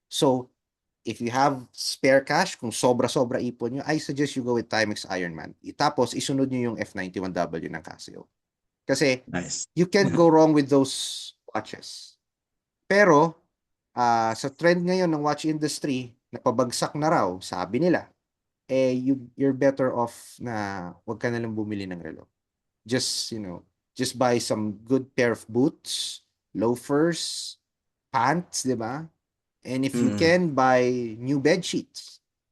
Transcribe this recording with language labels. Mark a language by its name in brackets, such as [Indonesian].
[English] So, if you have spare cash, [Filipino] kung sobra-sobra ipon nyo, [English] I suggest you go with Timex Ironman. [Filipino] Tapos, isunod nyo yung F91W ng Casio. Kasi, [English] Nice. you can't go wrong with those watches. [Filipino] Pero, sa trend ngayon ng watch industry, napabagsak na raw, sabi nila, [English] you're better off [Filipino] na wag ka na lang bumili ng relo. [English] Just, just buy some good pair of boots, loafers, pants, [Filipino] di ba? [English] And if you can, buy new bed sheets.